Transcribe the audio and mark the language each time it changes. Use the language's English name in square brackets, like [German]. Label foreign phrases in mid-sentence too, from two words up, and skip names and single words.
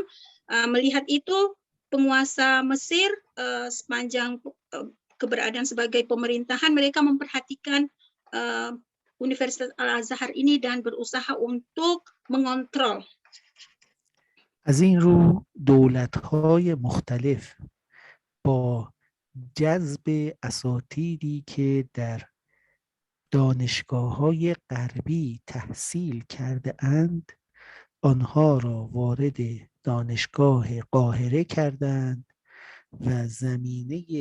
[Indonesian] Melihat itu, penguasa Mesir sepanjang keberadaan sebagai pemerintahan, mereka memperhatikan Universitas Al-Azhar ini dan berusaha untuk mengontrol. [Persian] از این رو دولت‌های مختلف با جذب اساتیدی که در دانشگاه‌های غربی تحصیل کرده اند آنها را وارد دانشگاه قاهره کردند و زمینه